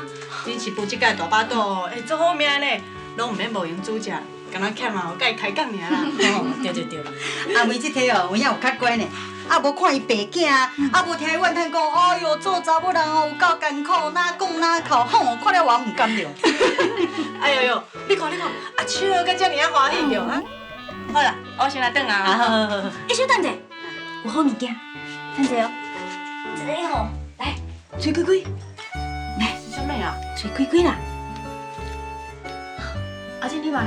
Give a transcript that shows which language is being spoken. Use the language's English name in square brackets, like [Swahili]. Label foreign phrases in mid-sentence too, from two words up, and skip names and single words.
[Min Nan Chinese] 恁是负责甲大巴肚哦，做好命呢，拢毋免无闲煮食，敢若欠啊，甲伊开讲尔啦。对对对。阿梅这体哦，有影有较乖呢，啊无看伊白囝，啊无听伊怨叹讲，哎哟做查某人哦有够艰苦，哪讲哪哭，吼，看了我唔甘了。哎呦呦，你看，啊笑甲遮尔啊欢喜着啊！好啦，我先来转啊。好。小等者，有好物件，等者哦。这吼，来，吹开开，来，是啥物啊？吹开开啦。阿静，你嘛来。